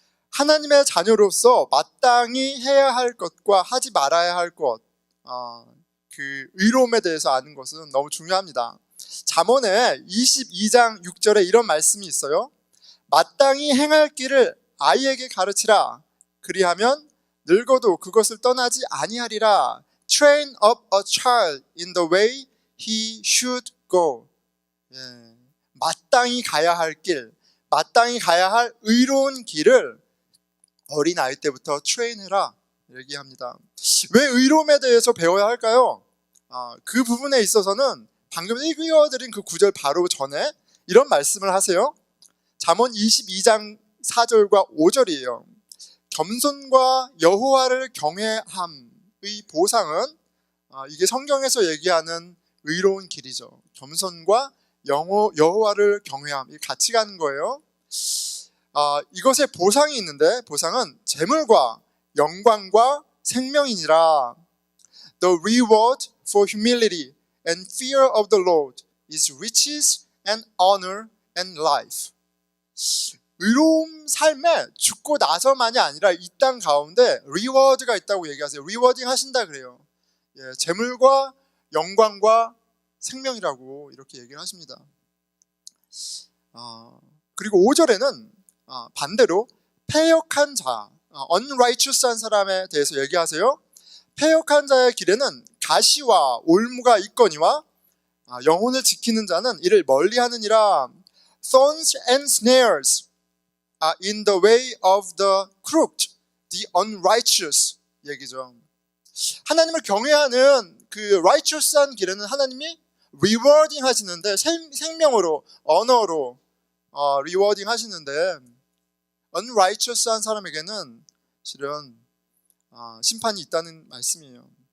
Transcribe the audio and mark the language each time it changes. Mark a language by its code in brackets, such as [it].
[ko] 하나님의 자녀로서 마땅히 해야 할 것과 하지 말아야 할 것, 그 의로움에 대해서 아는 것은 너무 중요합니다. 잠언에 22장 6절에 이런 말씀이 있어요. 마땅히 행할 길을 아이에게 가르치라. 그리하면 늙어도 그것을 떠나지 아니하리라. [en] Train up a child in the way he should go. [ko] 마땅히 가야 할 길, 마땅히 가야 할 의로운 길을 어린아이 때부터 트레인해라 얘기합니다. 왜 의로움에 대해서 배워야 할까요? 그 부분에 있어서는 방금 읽어드린 그 구절 바로 전에 이런 말씀을 하세요. 잠언 22장 4절과 5절이에요. 겸손과 여호와를 경외함의 보상은, 이게 성경에서 얘기하는 의로운 길이죠. 겸손과 여호와를 경외함, 같이 가는 거예요. 이것에 보상이 있는데, 보상은 재물과 영광과 생명이니라. [en] The reward for humility and fear of the Lord is riches and honor and life. [ko] 의로움 삶에 죽고 나서만이 아니라 이 땅 가운데 리워드가 있다고 얘기하세요. 리워딩 하신다 그래요. 재물과 영광과 생명이라고 이렇게 얘기를 하십니다. 그리고 5절에는 반대로 패역한 자, unrighteous한 사람에 대해서 얘기하세요. 패역한 자의 길에는 가시와 올무가 있거니와 영혼을 지키는 자는 이를 멀리하느니라. [en] Thorns and snares are in the way of the crooked, the unrighteous [ko] 얘기죠. 하나님을 경외하는 그 righteous한 길에는 하나님이 rewarding 하시는데, 생명으로, 언어로 rewarding 하시는데, unrighteous한 사람에게는 실은 심판이 있다는 말씀이에요.